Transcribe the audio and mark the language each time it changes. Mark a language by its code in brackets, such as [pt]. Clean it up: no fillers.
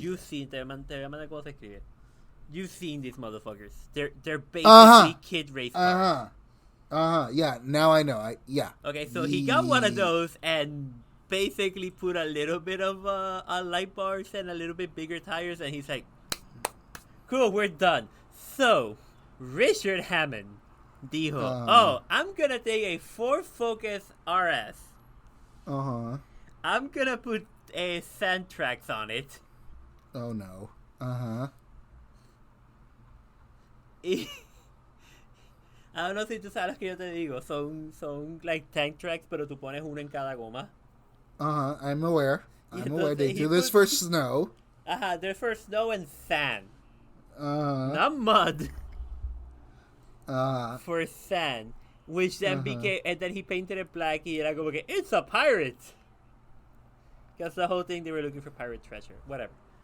[es] You've seen, te voy a mandar cómo se escribe. [en] You've seen these motherfuckers. They're basically kid race cars. Yeah, now I know. Yeah. Okay, so he got one of those and basically put a little bit of light bars and a little bit bigger tires, and he's like, cool, we're done. So, Richard Hammond dijo, I'm gonna take a Ford Focus RS. I'm gonna put a sand tracks on it. Oh no. [es] I don't know si tú sabes que yo te digo. Son like tank tracks, pero tú pones uno en cada goma. [en] I'm aware. They do this for snow. They're for snow and sand. Not mud. For sand. Which then became, and then he painted it black y era como que, it's a pirate! Because the whole thing, they were looking for pirate treasure. Whatever.